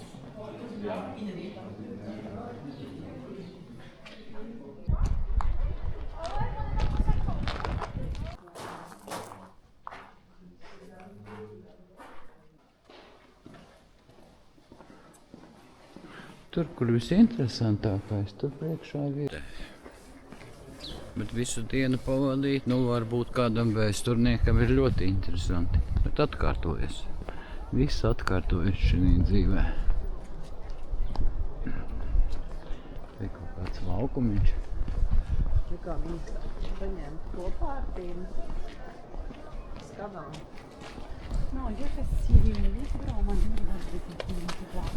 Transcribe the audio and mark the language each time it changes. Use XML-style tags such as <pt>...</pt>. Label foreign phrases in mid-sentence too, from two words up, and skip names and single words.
<nl>Ja, inderdaad.</nl> <lv>Tur, kur visinteresantākais, tur priekšā ir. Bet visu dienu pavadīt, nu varbūt kādam vēsturniekam ir ļoti interesanti. Bet atkārtojas. Viss atkārtojas šajā dzīvē. Te kaut kāds laukumiņš. Kā viņš paņemt kopā ar tiem skavām.</lv> <it>No, io che si vede, però ma non guarda</it>